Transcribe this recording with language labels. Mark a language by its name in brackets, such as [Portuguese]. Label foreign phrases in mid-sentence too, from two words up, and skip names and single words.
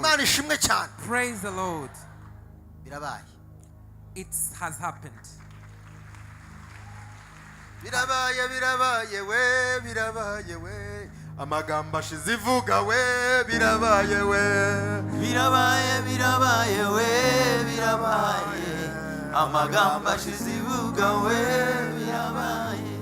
[Kinyarwanda] Imana ishimwe cyane. [English] Praise the Lord. [Kinyarwanda] Birabaye. [English] It has happened. [Kinyarwanda] Birabaye birabaye we birabaye we. Amagambo ashize ivuga we birabaye we. Birabaye birabaye we birabaye amagambo ashize ivuga we birabaye.